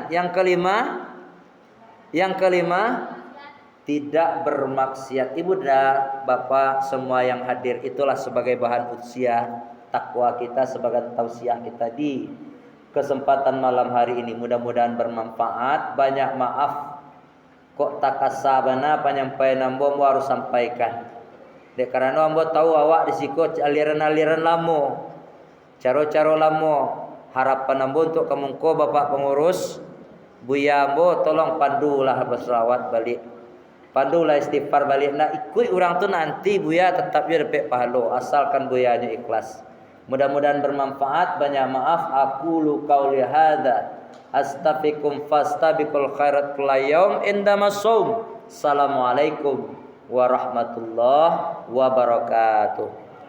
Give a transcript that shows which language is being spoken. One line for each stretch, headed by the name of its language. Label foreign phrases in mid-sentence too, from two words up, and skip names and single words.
Indonesian: Yang kelima tidak bermaksiat. Ibu dan bapak semua yang hadir, itulah sebagai bahan usia takwa kita, sebagai tausiah kita di kesempatan malam hari ini. Mudah-mudahan bermanfaat.
Minangkabau: Banyak maaf kok tak kasabana penyampaian ambo harus sampaikan. Dek karena ambo tahu awak di siko aliran-aliran lamo, caro-caro lamo. Harapan ambo untuk kemungko bapak pengurus buya ambo, tolong pandulah berselawat balik, pandulah istighfar balik.
Indonesian: Nak ikut orang tu nanti buya tetap dia dapat pahala asalkan buyanya ikhlas. Mudah-mudahan bermanfaat. Banyak maaf.
Arabic: أقول قولي هذا أستغفركم فاستبقوا الخيرات كل يوم عندما صوم. السلام عليكم ورحمة الله وبركاته.